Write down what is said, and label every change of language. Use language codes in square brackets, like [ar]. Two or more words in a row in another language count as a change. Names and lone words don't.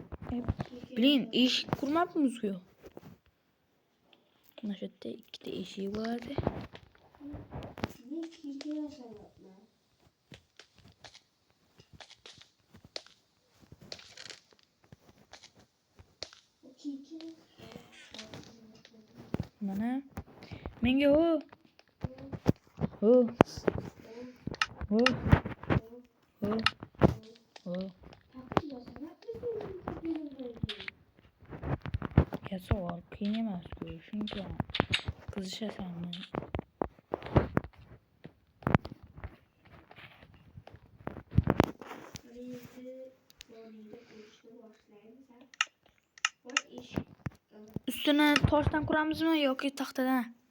[uz] Bilin eshik qurmabmiz-ku. Mana shu yerda ikkita eshik bo'ladi. Mana menga ho. Ho. Ho. Ho. Ho. Ya savol qiyin emas-ku, shuncha qizishasanmi? Ustini toshdan quramizmi yoki taxtadan?